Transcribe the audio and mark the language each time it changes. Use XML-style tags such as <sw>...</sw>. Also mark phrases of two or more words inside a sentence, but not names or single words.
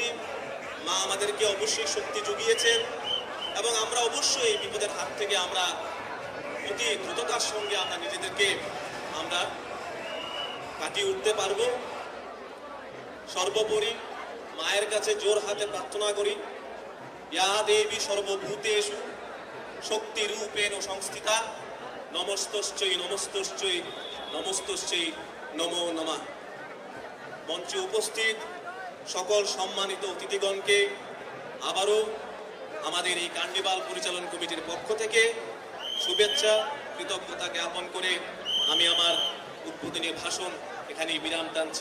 <bn>মা আমাদেরকে অবশ্যই শক্তি জুগিয়েছেন এবং আমরা অবশ্যই এই বিপদের হাত থেকে আমরা অতি দ্রুততার সঙ্গে আমরা নিজেদেরকে আমরা কাটিয়ে উঠতে পারবো। সর্বোপরি মায়ের কাছে জোর হাতে প্রার্থনা করি,</bn> <sa>ইয়া দেবী সর্বভূতেষু শক্তি রূপেণ সংস্থিতা নমস্তস্যৈ নমস্তস্যৈ নমস্তস্যৈ নমো নমঃ।</sa> <bn>মঞ্চে উপস্থিত সকল সম্মানিত অতিথিগণকে আবারও আমাদের এই কার্নিভাল পরিচালন কমিটির পক্ষ থেকে শুভেচ্ছা কৃতজ্ঞতা জ্ঞাপন করে আমি আমার উদ্বোধনী ভাষণ এখানেই বিরাম টানছি।</bn>